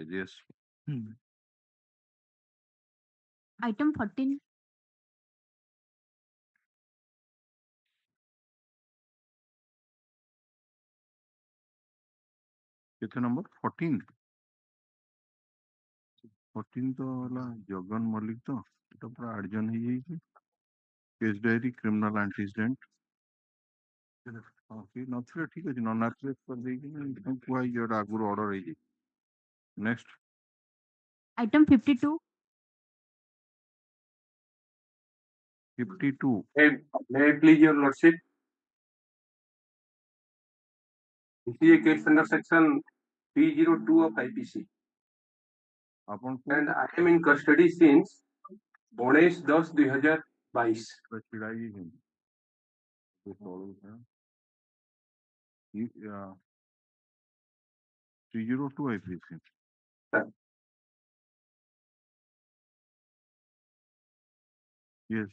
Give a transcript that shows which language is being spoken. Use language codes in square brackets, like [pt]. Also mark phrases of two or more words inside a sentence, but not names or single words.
[en] Yes. Item 14. [or] କେତେ number 14? 14 ତ ହେଲା ଜଗନ ମଲ୍ଲିକ ତ ଏଟା ପୁରା ଆଡଜନ ହେଇଯାଇଛି [en] case diary criminal antecedent [or] ହଁ କି ନଥିଲେ ଠିକ ଅଛି ନନ୍ ଆପ୍ରେସ୍ କରିଦେଇକି କୁହା ହେଇଛି ଏଟା ଆଗରୁ ଅର୍ଡର ହେଇଛି ନେକ୍ସଟ [en] Item 52. 52 May I please your lordship? This is a case under section 302 of IPC. And I am in custody since 19/10/2022. [or] ଛିଡା ହେଇଯାଇଛି ତଳୁ 302 IPC. [en] Yes.